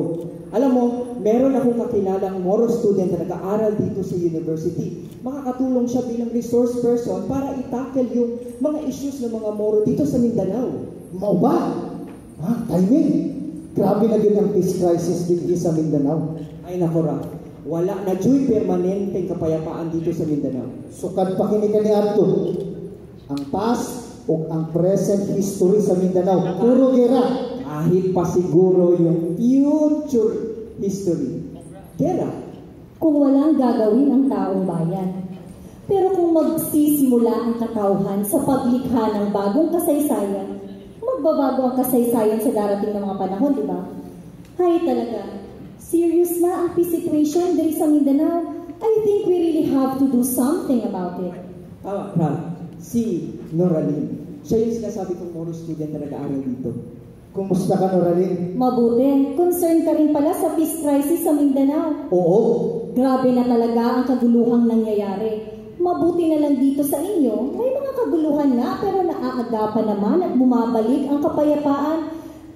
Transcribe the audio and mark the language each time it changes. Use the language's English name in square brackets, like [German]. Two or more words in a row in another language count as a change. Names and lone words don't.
[Filipino] Alam mo, meron akong kakilalang Moro student na nag-aaral dito sa university. Makakatulong siya bilang [English] resource person [Filipino] para itackle yung mga issues ng mga Moro dito sa Mindanao. [Cebuano] Mau ba? Timing. [Filipino] Grabe na din ang [English] peace crisis [Filipino] din sa Mindanao. Ay nako Ra, wala na dyo'y permanenteng kapayapaan dito sa Mindanao. [Cebuano] Sukad pa kini ni Adto. [Filipino] Ang past o ang [English] present history [Filipino] sa Mindanao, puro gera. Kahit pa siguro yung [English] future history. [Filipino] Gera. Kung walang gagawin ang taong bayan. Pero kung magsisimula ang katauhan sa paglikha ng bagong kasaysayan, magbabago ang kasaysayan sa darating ng mga panahon, di ba? Hay talaga, serious na ang [English] peace situation [Filipino] diri sa Mindanao. [English] I think we really have to do something about it. [Filipino] Si Noraline. Siya yung sinasabi kong Moro student na nag-aaral dito. Kumusta ka, Noraline? Mabuti. Concerned ka rin pala sa [English] peace crisis [Filipino] sa Mindanao. Oo. Grabe na talaga ang kaguluhang nangyayari. Mabuti na lang dito sa inyo, may mga kaguluhan na pero naaagapan naman at bumabalik ang kapayapaan.